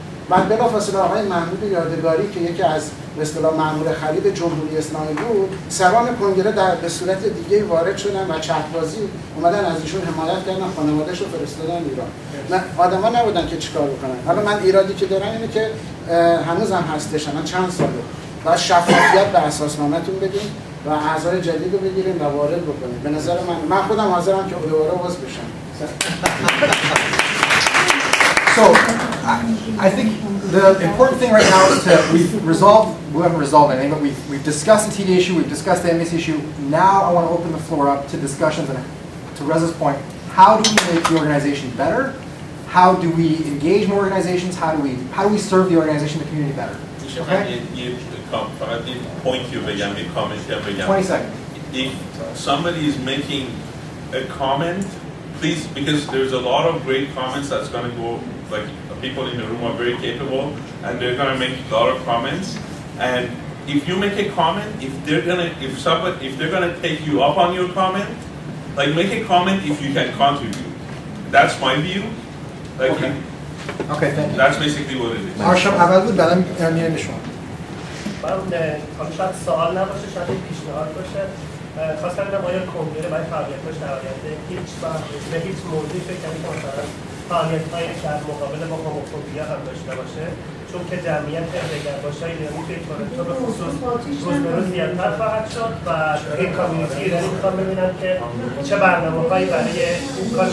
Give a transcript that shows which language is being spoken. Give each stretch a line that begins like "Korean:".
Persian: بعد بلافاصله آقای محمود یادگاری که یکی از به اصطلاح مأمور خرید جمهوری اسلامی بود، سران کنگره به صورت دیگه وارد شدن و چت‌بازی اومدن از ایشون حمایت کردن، خانواده‌اش رو فرستادن ایران. نه آدما نبودن که چیکار بکنن. حالا من ایرادی که دارم اینه که هنوزم هستش، الان چند ساله. بعد شفافیت به اساسنامه‌تون بدین و اعضای جدید رو بگیریم و وارد بکنیم. به نظر من خودم حاضرم که دوباره عضو بشم.
English: So, I think the important thing right now is we haven't resolved anything, but we've discussed the TD issue, we've discussed the embassy issue. Now I want to open the floor up to discussions, and to Reza's point, how do we make the organization better? How do we engage more organizations? How do we serve the organization, the community better? Okay? 20 seconds. If somebody is making a comment, please, because there's a lot of great comments that's going to go, like people in the room are very capable and they're going to make a lot of comments, and if you make a comment, if they're going to take you up on your comment, like make a comment if you can contribute. That's my view. Like okay, thank you. That's basically what it is.
Persian: آرشم اول بود بعدم میرم شما. من شاید سوال نباشه، شاید پیشنهاد باشه. خواستم ببینم آیا کنگره برای فعالیت‌هاش در آینده هیچ وقت به هیچ موضوعی فکر کردید که مثلا فعالیت‌های در مقابله با هوموفوبیا هم داشته باشه، چون که جمعیت دگرباش‌های ایرانی توی تورنتو به خصوص روز به روز زیادتر خواهد شد و این کامیونیتی ایرانی می‌خوام ببینم که چه برنامه‌هایی برای این کار